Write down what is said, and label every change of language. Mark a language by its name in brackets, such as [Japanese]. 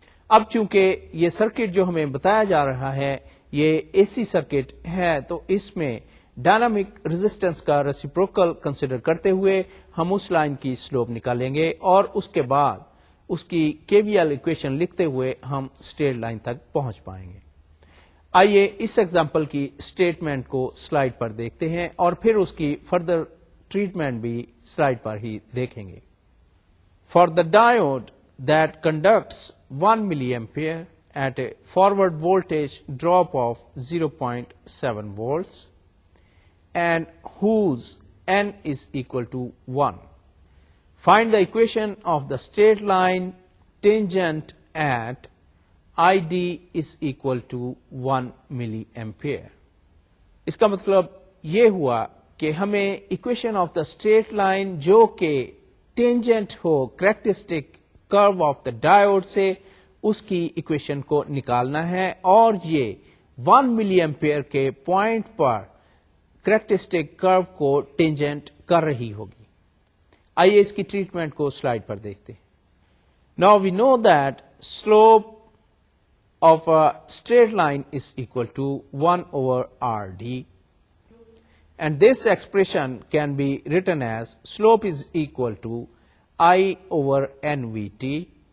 [Urdu] اب چونکہ یہ سرکٹ جو ہمیں بتایا جا رہا ہے یہ اے سی سرکٹ ہے تو اس میں ڈائنامک ریزسٹنس کا ریسیپروکل کنسیڈر کرتے ہوئے ہم اس لائن کی سلوپ نکالیں گے اور اس کے بعد اس کی کے وی ایل ایکویشن لکھتے ہوئے ہم اسٹریٹ لائن تک پہنچ پائیں گے. آئیے اس ایگزامپل کی اسٹیٹمنٹ کو سلائیڈ پر دیکھتے ہیں اور پھر اس کی فردر ٹریٹمنٹ بھی سلائیڈ پر ہی دیکھیں گے. [English] For the diode that conducts 1 milliampere at a forward voltage drop of 0.7 volts and whose n is equal to 1. Find the equation of the straight line tangent at ID is equal to 1 milliampere. [Urdu] اس کا مطلب یہ ہوا کہ ہمیں [English] equation of the straight line [Urdu] جو کہ tangent ہو [English] characteristic curve of the diode [Urdu] سے اس کی ایکویشن کو نکالنا ہے اور یہ 1 ملی ایمپیئر کے پوائنٹ پر کریکٹرسٹک کرو کو ٹینجنٹ کر رہی ہوگی. آئیے اس کی ٹریٹمنٹ کو سلائیڈ پر دیکھتے ہیں. [English] Now we know that slope of a straight line is equal to 1 over RD and this expression can be written as slope is equal to I over NVT.